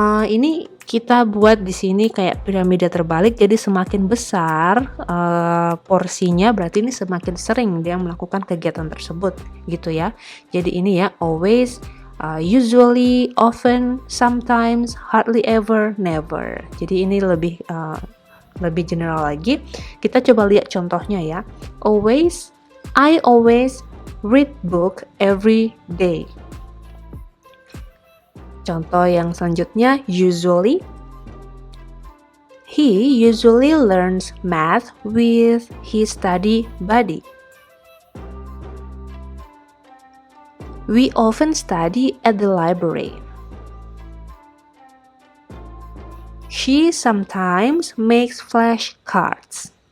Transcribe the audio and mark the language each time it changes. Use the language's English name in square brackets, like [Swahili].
[Indonesian] Ini kita buat di sini kayak piramida terbalik, jadi semakin besar porsinya, berarti ini semakin sering dia melakukan kegiatan tersebut gitu ya. Jadi ini ya, always, usually, often, sometimes, hardly ever, never. Jadi ini lebih general lagi. Kita coba lihat contohnya ya. [English] Always, I always read book every day. [Indonesian] Contoh yang selanjutnya, usually. [English] He usually learns math with his study buddy. We often study at the library. She sometimes makes flashcards.